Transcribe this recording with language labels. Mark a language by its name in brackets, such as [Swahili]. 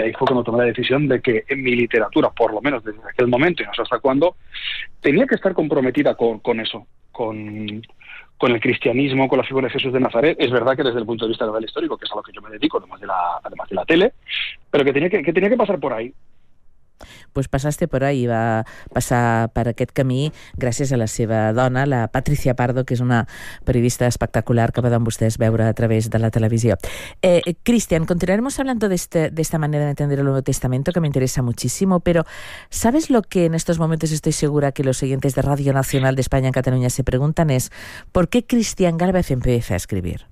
[Spanish] Y ahí fue cuando tomé la decisión de que en mi literatura, por lo menos desde aquel momento y no sé hasta cuándo, tenía que estar comprometida con eso, con el cristianismo, con la figura de Jesús de Nazaret. Es verdad que desde el punto de vista global histórico, que es a lo que yo me dedico, además de la tele, pero que tenía que pasar por ahí. [Catalan] Pues passaste per ahí, va passar per aquest camí gràcies a la seva dona, la Patricia Pardo, que és una periodista espectacular que poden vostès veure a través de la televisió. [Spanish] Cristian, continuaremos hablando de esta manera de entender el Nuevo Testamento, que me interesa muchísimo, pero ¿sabes lo que en estos momentos estoy segura que los oyentes de Radio Nacional de España en Cataluña se preguntan? Es ¿por qué Cristian Gálvez empieza a escribir?